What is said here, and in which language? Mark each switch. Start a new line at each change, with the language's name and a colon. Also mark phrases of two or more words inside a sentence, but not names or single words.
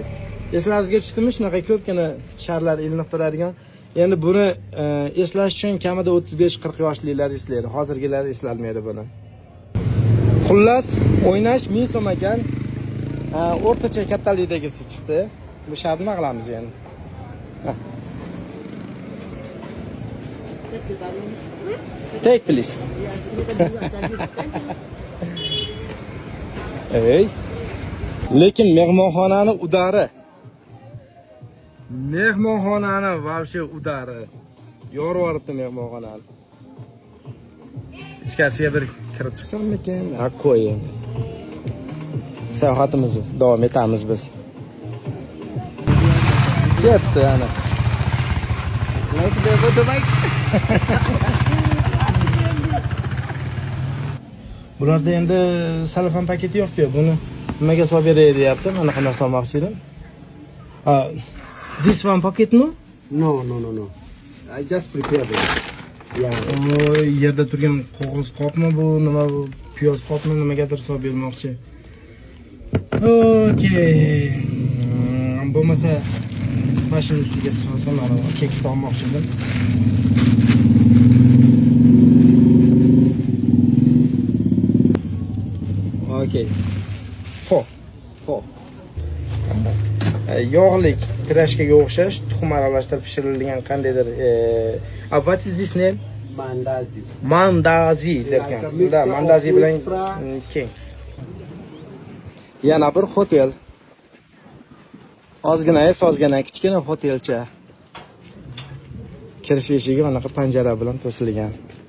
Uzbek: Eslaringizga tushdimi shunaqa ko'pgina sharlar ilinib turadigan. Endi buni eslash uchun kamida 35-40 yoshlilar eslaydi. Hozirgilar eslalmaydi buni. Xullas, o'ynash 1000 so'm ekan. O'rtacha kattalikdagisi chiqdi. Bu sharni nima qilamiz endi?
English: Take please. Ey.
Uzbek: Lekin mehmonxonani udari. Mehmonxonani вообще udari. Yorib yoribdi mehmonxonani. Ichkarisiga bir kirib chiqsammikin? Ha, qo'y endi. Sayohatimizni davom etamiz biz. Ketdi ana. Bularda endi salafan paketi yo'q-ku. Buni nimaga solib beray deyapti. Mana qanday solmoqchi edim.
English: This one pocket no? No. I just prepared it. Yeah.
Uzbek: Yerda turgan qog'oz qopmi bu? Nima bu? Piyoz qopmi? Nimagadir solib bermoqchi.
English: Okay.
Uzbek: Bo'lmasa mashina ustiga solsam, mana keks olmoqchi edim.
English: Okay.
Uzbek: Xo'p. Yog'lik pirashkaga o'xshash tuxum aralashtirib pishirilgan qandaydir
English: what is this name?
Uzbek: Mandazi derkan. Unda mandazi bilan keks. Yana bir hotel. Ozgina kichkina hotelcha. Kirish eshigi mana panjara bilan to'silgan.